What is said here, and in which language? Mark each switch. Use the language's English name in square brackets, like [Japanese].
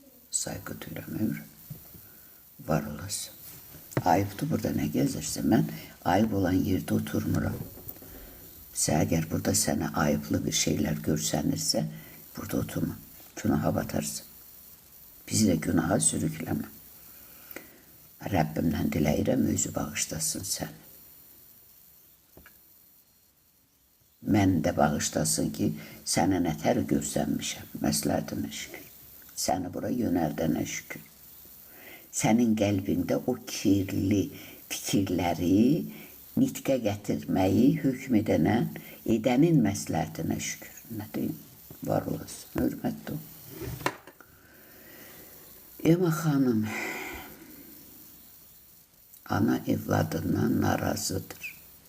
[Azerbaijani] Saygı duyuram ömrüm. Var olasın. [Turkish] Ayıptır, burada ne gezirsin? Ben ayıp olan yerde oturmuram. Sen eğer burada sana ayıplı bir şeyler görsenirse burada oturma. Günaha batarsın. Bizi de günaha sürükleme. [Azerbaijani] Rəbbimdən diləyirəm, özü bağışlasın sən. Mən də bağışlasın ki, sənə nətər görsənmişəm, məsləhətinə şükür. Səni bura yönəldənə şükür. Sənin qəlbində o kirli fikirləri nitqə gətirməyi hökm edənin məsləhətinə şükür. Nə deyim? Var olasın, hörmətli ol. Ema xanım, ana evladından narazıdır.